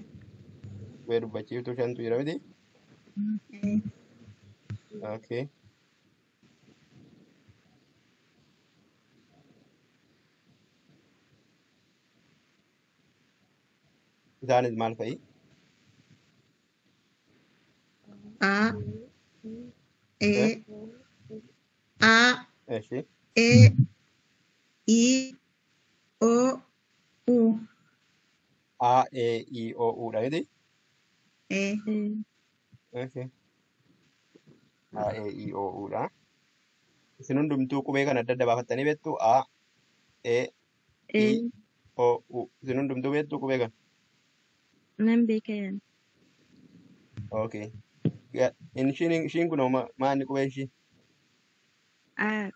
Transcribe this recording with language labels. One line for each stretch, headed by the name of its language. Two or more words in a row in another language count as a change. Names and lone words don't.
Oromo: Qubee dubbachiiftuu shantu jira miti? Okay. Isaanis maal fa'i? A, E, A, Eshi. E, I, O, U. A, E, I, O, U dha miti? Okay. A, E, I, O, U dha. Isin hundumtuu qubee kana adda adda baafattanii beektu? A, E, I, O, U. Isin hundumtuu beektu qubee kana? Nan beekan. Okay. Ishiin kun maanni qubeen ishii? Aadha.